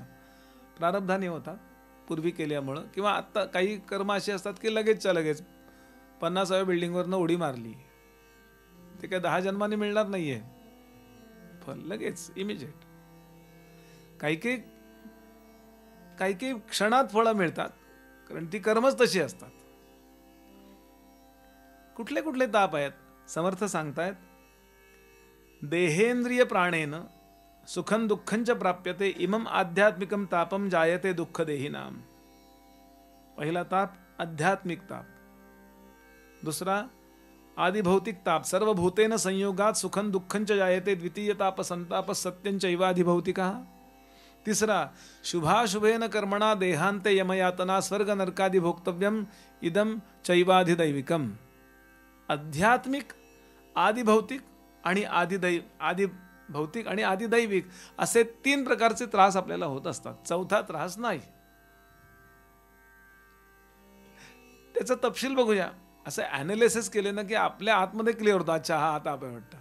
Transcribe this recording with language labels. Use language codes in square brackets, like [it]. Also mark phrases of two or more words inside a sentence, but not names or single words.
[mr] प्रारब्धाने होतात पूर्वी केल्यामुळं, किंवा आत्ता काही कर्म असे असतात की लगेचच्या लगेच 50व्या बिल्डिंगवरनं उडी मारली, ते काय 10 जन्मांनी मिळणार नाहीये फल, लगेच इमिजिएट. काही काही क्षणात फळं मिळतात, कारण ती कर्मच तशी असतात. कुठले कुठले ताप आहेत? समर्थ सांगतायत, [sa] देहेंद्रिय प्राणेन सुखं दुःखंच प्राप्यते, इमम आध्यात्मिकम तापम जायते दुःख देहिनाम. [mr] पहिला ताप आध्यात्मिक ताप. दुसरा आदिभौतिक ताप, [sa] सर्व भूतेन संयोगात सुखं दुःखंच जायते. द्वितीय ताप संताप सत्यंच इवाधिभौतिका. तिसरा शुभाशुभेन कर्मणा देहांते यमयातना स्वर्ग नरकादि भोक्तव्यम इदम चैवाधिदैविकम. [mr] आध्यात्मिक, आदिभौतिक आणि आदिभौतिक आणि आदिदैविक असे 3 प्रकारचे त्रास आपल्याला होत असतात. चौथा त्रास नाही. त्याचा तपशील बघूया. असं ॲनालिसिस केले ना की आपल्या आतमध्ये क्लिअर होतं, अच्छा हा ताप आहे वाटतं.